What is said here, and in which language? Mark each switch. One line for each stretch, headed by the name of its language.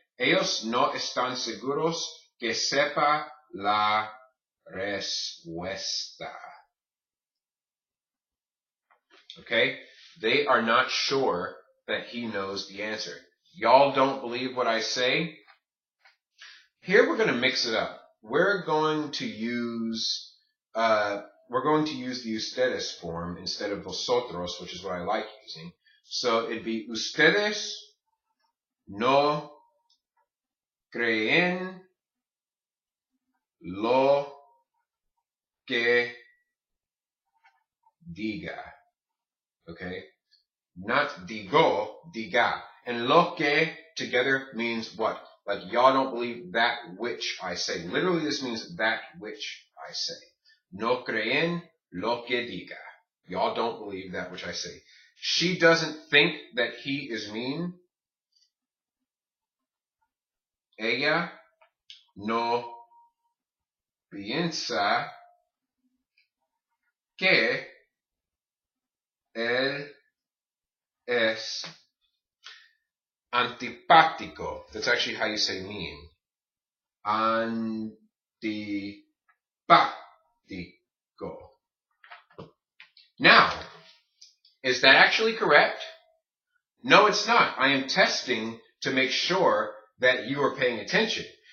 Spanish: Ellos no están seguros que sepa la respuesta.
English: Okay? They are not sure that he knows the answer. Y'all don't believe what I say? Here we're going to mix it up. We're going to use the ustedes form instead of vosotros, which is what I like using. So it'd be
Spanish: ustedes no creen lo que diga. Okay?
English: Not digo, diga. And
Spanish: lo que
English: together means what? Like y'all don't believe that which I say. Literally this means that which I say.
Spanish: No creen lo que diga.
English: Y'all don't believe that which I say. She doesn't think that he is mean.
Spanish: Ella no piensa que él es antipático.
English: That's actually how you say mean. Antipático. Now, is that actually correct? No, it's not. I am testing to make sure that you are paying attention.